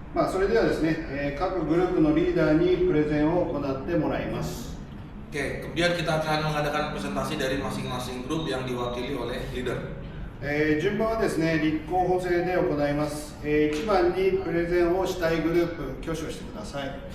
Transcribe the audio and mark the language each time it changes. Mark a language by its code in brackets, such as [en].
[ja] それではですね、各グループのリーダーにプレゼンを行ってもらいます。 [id] Oke, kemudian kita akan mengadakan presentasi dari masing-masing grup yang diwakili oleh leader. [ja] 順番はですね、立候補制で行います。1番にプレゼンをしたいグループ、挙手をしてください。